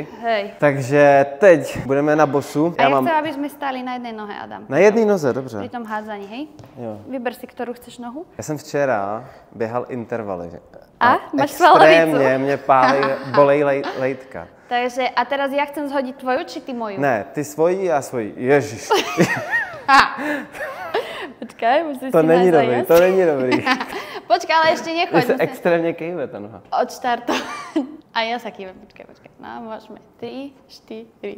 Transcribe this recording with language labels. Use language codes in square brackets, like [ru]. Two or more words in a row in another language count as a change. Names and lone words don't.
[cs] Hej. Takže teď budeme na bosu. A já chci, aby jsme stáli na jedné nohe, Adam. Na jedné noze, dobře. Při tom házaní, hej? Jo. Vyber si, kterou chceš nohu. Já jsem včera běhal intervaly. [sk] A? Máš svalovicu? [cs] Extrémně mě bolej lejtka. [sk] Takže a teraz ja chcem zhodiť tvoju, či ty moju? [cs] Ne, ty svoji, já svoji. Ježiš. [sk] Počkaj, musíš to si [cs] není [sk] nájsť [cs] dobrý, to není dobrý. [sk] Počkaj, ale ešte nechoď. [cs] Se extrémně kejve ta noha. [sk] Od štartu. A ja sa kývam, počkaj. No, môžeme. 3, 4.